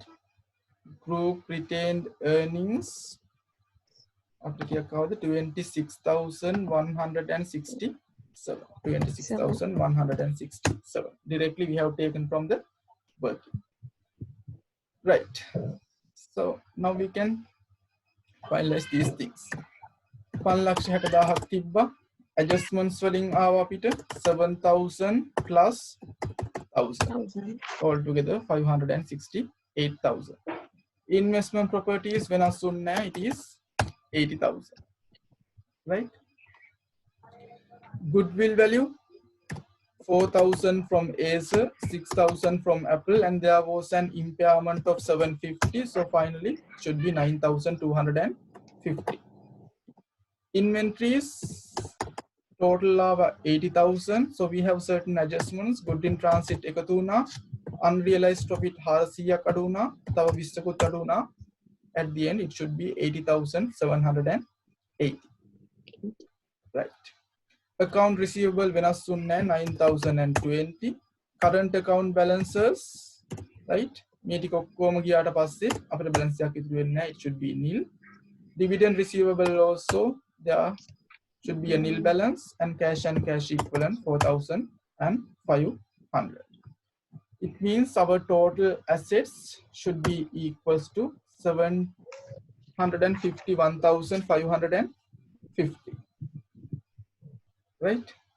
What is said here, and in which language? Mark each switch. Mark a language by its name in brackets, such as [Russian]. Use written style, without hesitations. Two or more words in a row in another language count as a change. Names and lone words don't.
[English] Group retained earnings after 26,167. 26,167 directly we have taken from the working, right? So now we can finalize these things. [Sinhala] 5,60,000 තිබ්බා adjustments වලින් ආවා අපිට 7,000 plus 1,000 1,000. altogether 568,000. [English] Investment properties [Sinhala] වෙනස් වුන්නේ නැහැ, [English] it is 80,000, right? Goodwill value 4,000 from Acer, 6,000 from Apple, and there was an impairment of 750, so finally it should be 9,250. Inventories total of 80,000, so we have certain adjustments. Good in transit [Sinhala] එකතු වුණා, [English] unrealized profit [Sinhala] 400ක් අඩු වුණා, තව 20කුත් අඩු වුණා. [English] At the end it should be 80,780, right? Account receivable [Sinhala] වෙනස් වුන්නේ 9,020. [English] Current account balances, right? [Sinhala] මේ ටික ඔක්කොම ගියාට පස්සේ අපිට balance එකක් ඉතුරු වෙන්නේ නැහැ, [English] it should be nil. Dividend receivable also there should be a nil balance, and cash equivalent 4,500. It means our total assets should be equals to 751,550, right?